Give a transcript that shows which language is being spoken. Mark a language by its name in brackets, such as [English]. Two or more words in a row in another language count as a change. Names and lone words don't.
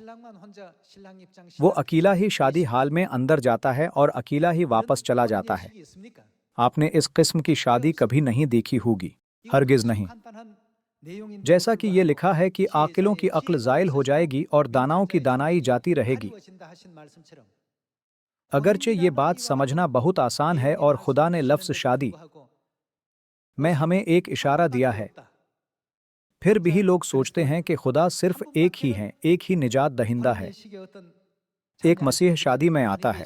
[Urdu] وہ اکیلا ہی شادی ہال میں اندر جاتا ہے اور اکیلا ہی واپس چلا جاتا ہے. آپ نے اس قسم کی شادی کبھی نہیں دیکھی ہوگی، ہرگز نہیں. [Korean] 내용인 [Urdu] جیسا کہ یہ لکھا ہے کہ عاقلوں کی عقل زائل ہو جائے گی اور داناؤں کی دانائی جاتی رہے گی. [Korean] 가리워진다 하신 말씀처럼 [Urdu] اگرچہ یہ بات سمجھنا بہت آسان ہے اور خدا نے لفظ شادی میں ہمیں ایک اشارہ دیا ہے، پھر بھی لوگ سوچتے ہیں کہ خدا صرف ایک ہی ہے، ایک ہی نجات دہندہ ہے، ایک مسیح شادی میں آتا ہے.